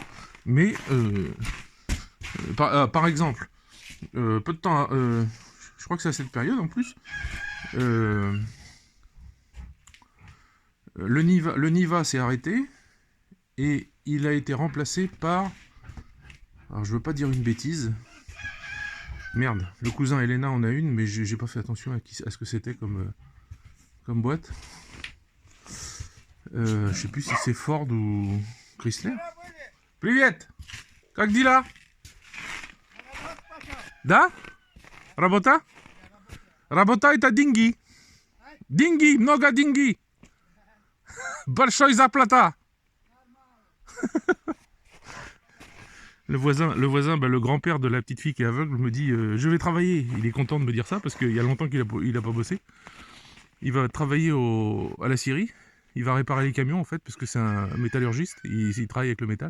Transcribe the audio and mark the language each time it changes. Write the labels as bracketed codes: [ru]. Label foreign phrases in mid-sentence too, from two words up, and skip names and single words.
[fr] Mais par exemple, peu de temps, je crois que c'est à cette période en plus, le Niva s'est arrêté et il a été remplacé par, alors je veux pas dire une bêtise, merde, le cousin Elena en a une, mais j'ai pas fait attention à ce que c'était comme boîte. Je sais plus si c'est Ford ou Chrysler. [ru] Привет! Как дела? Да? Работа? Работа это деньги. Деньги, много деньги. Большой зарплата. [fr] Le voisin, le grand-père de la petite fille qui est aveugle me dit je vais travailler. Il est content de me dire ça parce qu'il y a longtemps qu'il a pas bossé. Il va travailler à la Syrie. Il va réparer les camions en fait parce que c'est un métallurgiste. Il travaille avec le métal.